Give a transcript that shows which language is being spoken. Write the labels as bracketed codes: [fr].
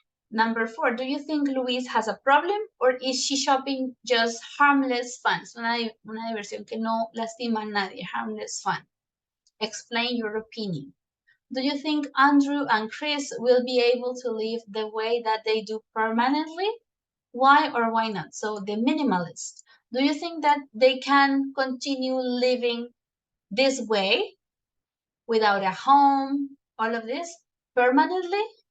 [en] Number four, do you think Louise has a problem or is she shopping just harmless fun? [es] So una diversión que no lastima a nadie, [en] harmless fun. Explain your opinion. Do you think Andrew and Chris will be able to live the way that they do permanently? Why or why not? So the minimalist. Do you think that they can continue living this way without a home, all of this permanently?